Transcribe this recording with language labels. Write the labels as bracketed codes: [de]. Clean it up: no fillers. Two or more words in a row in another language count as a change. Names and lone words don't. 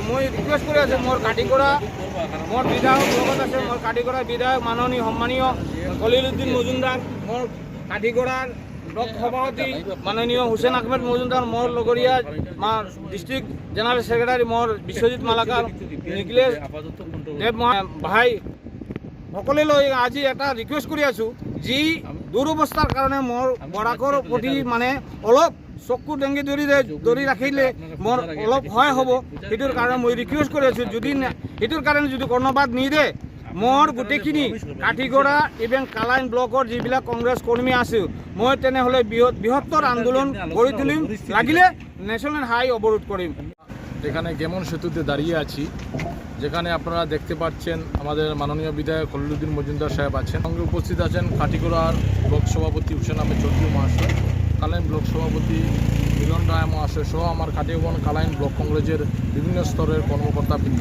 [as] মই ৰিকুৱেষ্ট কৰি আছোঁ মোৰ কাঠিগড়া, মোৰ বিধায়ক লগত আছে, মোৰ কাঠিগড়াৰ বিধায়ক মাননীয় সন্মানীয় খলিল উদ্দিন মজুমদাৰ, মোৰ কাঠিগড়াৰ ব্লক সভাপতি মাননীয় হোসেন আহমেদ মজুমদাৰ, মোৰ লগৰীয়া [en] district general secretary [as] মোৰ বিশ্বজিৎ মালাকাৰ, নিখিলেশ দেৱ ভাই, সকলোলৈ আজি এটা ৰিকুৱেষ্ট কৰি আছোঁ, যি দুৰৱস্থাৰ কাৰণে মোৰ বৰাকৰ প্ৰতি মানে অলপ চকু ডেংগি ধৰি ৰাখিলে মোৰ অলপ সহায় হ'ব। সেইটোৰ কাৰণে মই ৰিকুৱেষ্ট কৰি আছোঁ, যদি সেইটোৰ কাৰণে যদি কৰ্ণপাত নিদিয়ে মোৰ গোটেইখিনি কাঠিগড়া ইভেন কালাইন ব্লকৰ যিবিলাক কংগ্ৰেছ কৰ্মী আছে মই তেনেহ'লে বৃহত্তৰ আন্দোলন গঢ়ি তুলিম, লাগিলে [en] national high [as] অবরোধ করিম। [bn] এখানে গেমন সেতুতে দাঁড়িয়ে আছি, যেখানে আপনারা দেখতে পাচ্ছেন আমাদের মাননীয় বিধায়ক খলিলুদ্দিন মজুমদার সাহেব আছেন, সঙ্গে উপস্থিত আছেন কাঠিগড়ার ব্লক সভাপতি হুসেন আহমেদ চৌধুরী মহাশয়, কালাইন ব্লক সভাপতি মিলন রায় মহাশয় সহ আমার কাটিয়াবন কালাইন ব্লক কংগ্রেসের বিভিন্ন স্তরের কর্মকর্তাবৃন্দ।